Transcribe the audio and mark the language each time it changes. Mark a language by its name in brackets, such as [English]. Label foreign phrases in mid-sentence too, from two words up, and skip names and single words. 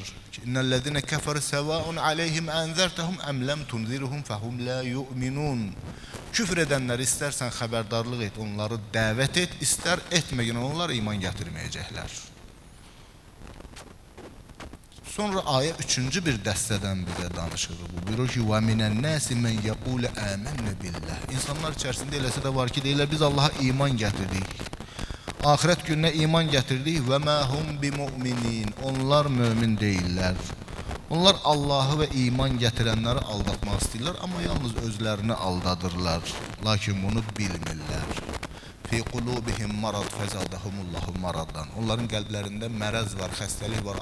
[Arabic] إن الذين كفروا سواء عليهم أأنذرتهم أم لم تنذرهم فهم لا يؤمنون. [Azerbaijani] Küfr edənləri istərsən xəbərdarlıq et, onları dəvət et, istər etməyən onlar iman gətirməyəcəklər. Sonra ayə üçüncü bir dəstədən bizə danışır. Bu buyurur ki, [Arabic] وَمِنَ النَّاسِ مَنْ يَقُولَ آمَنَّ بِاللَّهِ. [Azerbaijani] İnsanlar içərisində eləsə də var ki, deyirlər, biz Allaha iman gətirdik. Ahirət gününə iman gətirdik. [Arabic] وَمَا هُمْ بِمُؤْمِنِينَ. [Azerbaijani] Onlar mömin deyirlər. Onlar Allahı və iman gətirənləri aldatmaq istəyirlər, amma yalnız özlərini aldadırlar. Lakin bunu bilmirlər. [Arabic] في قلوبهم مرض فزادهم الله مرضا. [Azerbaijani] Onların qəlblərində mərəz var, xəstəlik var.